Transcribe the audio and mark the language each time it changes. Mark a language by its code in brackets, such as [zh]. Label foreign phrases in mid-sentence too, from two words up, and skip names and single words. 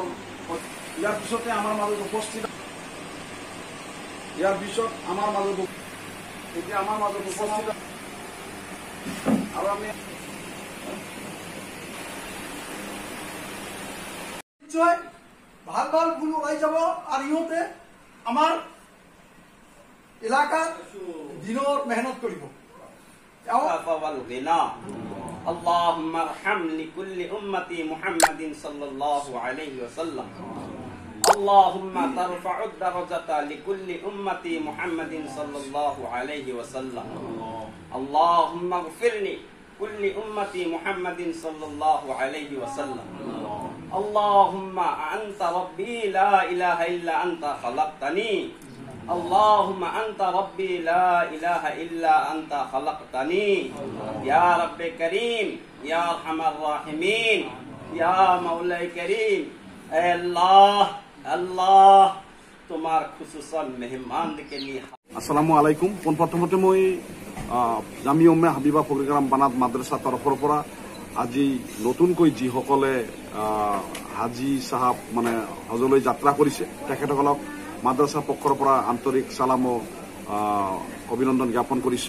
[as] ইয়াৰ পিছতে আমাৰ মাজত উপস্থিত আৰু আমি নিশ্চয় ভাল ভাল ফুল ওলাই যাব আৰু ইহঁতে আমাৰ এলাকাত দিনৰ মেহনত কৰিব। [ar] اللهم ارحم لكل أمتي محمد صلى الله عليه وسلم. اللهم ترفع الدرجة لكل أمتي محمد صلى الله عليه وسلم. اللهم اغفر لي كل أمتي محمد صلى الله عليه وسلم. اللهم أنت ربي لا إله إلا أنت خلقتني. اللهم أنت ربي لا إله إلا أنت خلقتني. يا رب كريم يا أرحم الراحمين يا مولاي كريم الله الله [bn] তোমার খুসুসান মেহমানকে নিয়ে। [ar] السلام عليكم. [as] পোনপ্ৰথমতে মই জামিয়া উম্মে হাবিবা ফকৰিকাৰাম বানাত মাদ্ৰাছা তৰফৰ পৰা আজি নতুনকৈ যিসকলে হাজী চাহাব মানে হজলৈ যাত্ৰা কৰিছে তেখেতসকলক মাদ্ৰাছাৰ পক্ষৰ পৰা আন্তৰিক চালাম ও অভিনন্দন জ্ঞাপন কৰিছোঁ।